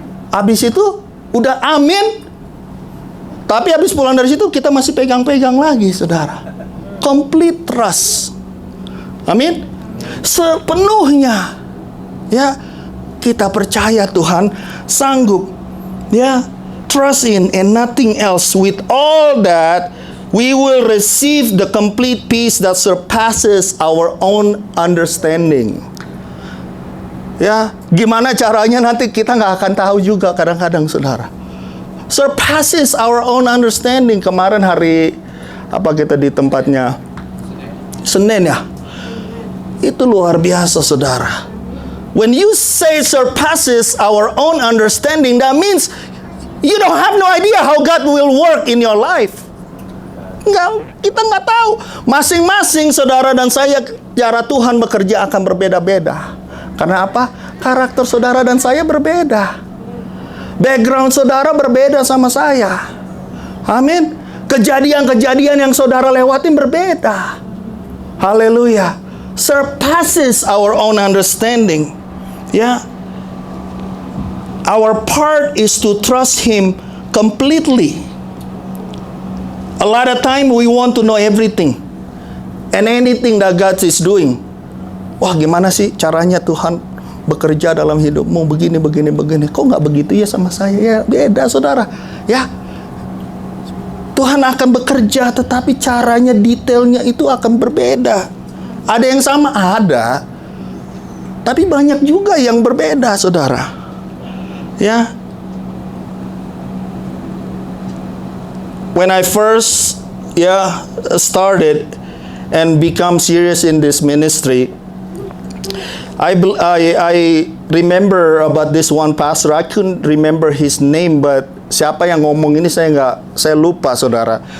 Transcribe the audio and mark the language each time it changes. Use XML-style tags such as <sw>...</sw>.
<id>Habis itu, udah amin. Tapi habis pulang dari situ, kita masih pegang-pegang lagi, saudara.</id> <en>Complete trust. Amin.</en> <id>Sepenuhnya. Ya, kita percaya Tuhan sanggup.</id> <en>Ya, trust in and nothing else. With all that, we will receive the complete peace that surpasses our own understanding.</en> <id>Ya, gimana caranya nanti kita nggak akan tahu juga kadang-kadang, saudara.</id> <en>Surpasses our own understanding.</en> <id>Kemarin hari apa kita di tempatnya Senin ya. Itu luar biasa, saudara.</id> <en>When you say surpasses our own understanding, that means you don't have no idea how God will work in your life.</en> <id>Kita nggak tahu. Masing-masing saudara dan saya, cara Tuhan bekerja akan berbeda-beda. Karena apa? Karakter saudara dan saya berbeda. Background saudara berbeda sama saya. Amin. Kejadian-kejadian yang saudara lewatin berbeda. Haleluya.</id> <en>Surpasses our own understanding. Ya. Our part is to trust Him completely. A lot of time we want to know everything and anything that God is doing.</en> <id>Wah, gimana sih caranya Tuhan bekerja dalam hidupmu begini. Kok nggak begitu ya sama saya? Ya beda, saudara. Ya, Tuhan akan bekerja, tetapi caranya, detailnya itu akan berbeda. Ada yang sama, ada, tapi banyak juga yang berbeda, saudara.</id> <en>Ya, when I first started and become serious in this ministry, I remember about this one pastor. I couldn't remember his name, but</en> <id>siapa yang ngomong ini saya lupa, saudara.</id>